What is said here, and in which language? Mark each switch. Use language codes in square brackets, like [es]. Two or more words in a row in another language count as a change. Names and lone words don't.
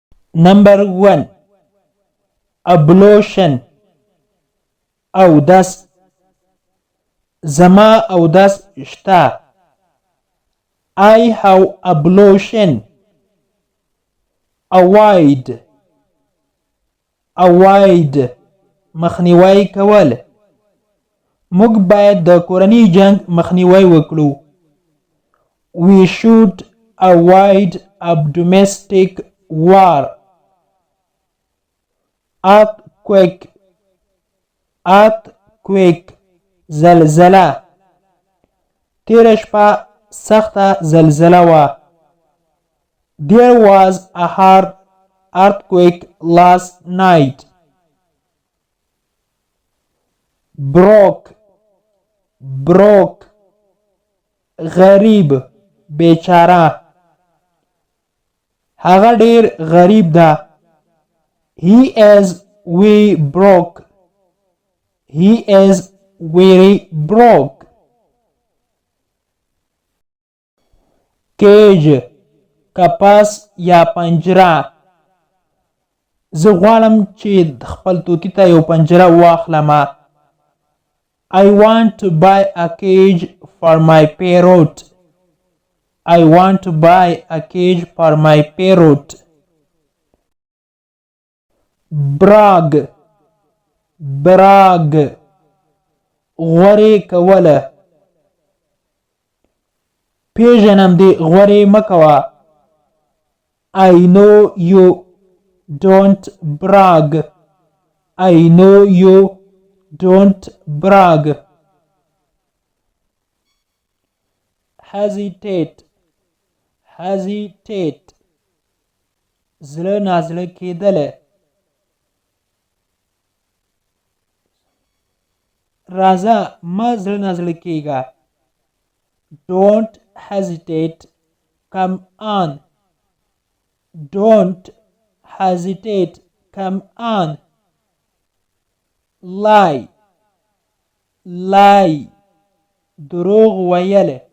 [en] Number 1. Ablution. [ps] اودس. زما اودس شته. [en] I have ablution. Avoid. Avoid. [ps] مخنیوی کول. موږ باید د کورني جنگ مخنیوی وکړو. [en] We should avoid a domestic war. Earthquake. Earthquake. [ps] زلزله. تیره شپه سخته زلزله وه. [en] There was a hard earthquake last night. Broke. Broke. [ps] غریب. بیچاره. هغه ډیر غریب ده. [en] He is very broke. He is very broke. Cage. [ps] کپس یا پنجره. زه غواړم چې خپل طوطي ته یو پنجره واخلم. [en] I want to buy a cage for my parrot. I want to buy a cage for my parrot. Brag. Brag. [ps] غورې کوله. پیژنم دې غورې مه کوه. [en] I know you don't brag. I know you don't brag. Hesitate. Hesitate. [ps] زړه نازړه کېدل. راځه مه زړه نازړه کېږه. [en] Don't hesitate. Come on. Don't hesitate. Come on. Lie. [ps] Lie. دروغ ویل.